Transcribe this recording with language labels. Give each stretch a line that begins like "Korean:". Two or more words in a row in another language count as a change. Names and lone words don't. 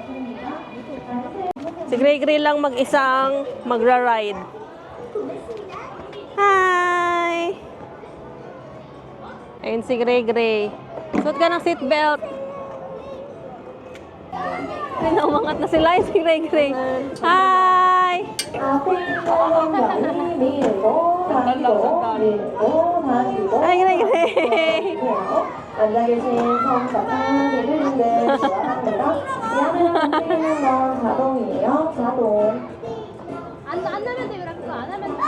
Filipino: Si Gray Gray lang mag-isang magra-ride. Hi! Ayun si Gray Gray. Suot ka ng seatbelt. Umangat na sila yung si Gray Gray. Hi! Hi, Gray Gray!
Korean: 앉아 계신 성사분들을 좋아합니다. 미안해요. 자동이에요. 자동. 안 하면 돼, 그거 안 하면 돼.